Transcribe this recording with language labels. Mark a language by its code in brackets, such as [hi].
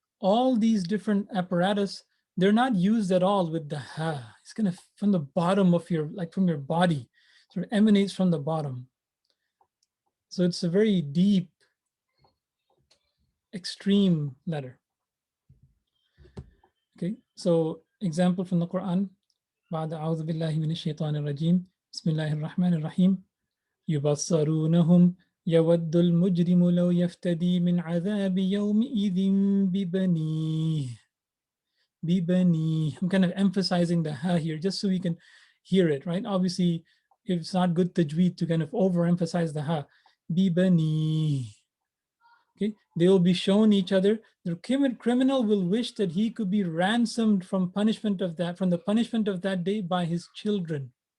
[en] all these different apparatus, they're not used at all with the ha. It's kind of from the bottom of your, like from your body, sort of emanates from the bottom. So it's a very deep, extreme letter. Okay, so example from the Quran. [ar] بعد أعوذ بالله من الشيطان الرجيم بسم الله الرحمن الرحيم يبصرونهم يود المجرم لو يفتدي من عذاب يومئذ ببنيه ببنيه. [en] I'm kind of emphasizing the ha here just so we can hear it, right? Obviously, it's not good tajweed to kind of overemphasize the ha. [ar] ببنيه. [en] Okay, they will be shown each other. The criminal will wish that he could be ransomed from punishment of that, from the punishment of that day by his children.